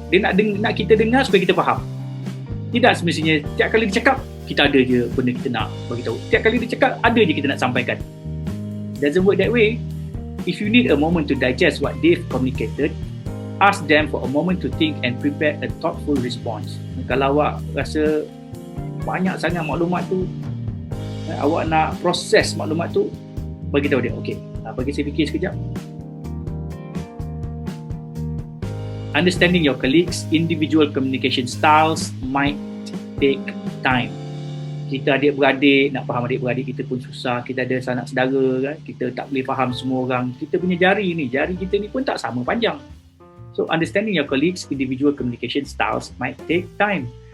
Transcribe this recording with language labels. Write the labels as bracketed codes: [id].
[ms] Dia nak kita dengar supaya kita faham. Tidak semestinya tiap kali dia cakap, kita ada je benda kita nak bagi tahu. Tiap kali dia cakap, ada je kita nak sampaikan. [en] Doesn't work that way. If you need a moment to digest what they've communicated, ask them for a moment to think and prepare a thoughtful response. [ms] Kalau awak rasa banyak sangat maklumat tu, awak nak proses maklumat tu, bagi tahu dia, okey, bagi saya fikir sekejap. [en] Understanding your colleagues' individual communication styles might take time. [ms] Kita adik-beradik, nak faham adik-beradik kita pun susah. Kita ada sanak saudara kan, kita tak boleh faham semua orang. Kita punya jari kita ni pun tak sama panjang. [en] So understanding your colleagues' individual communication styles might take time.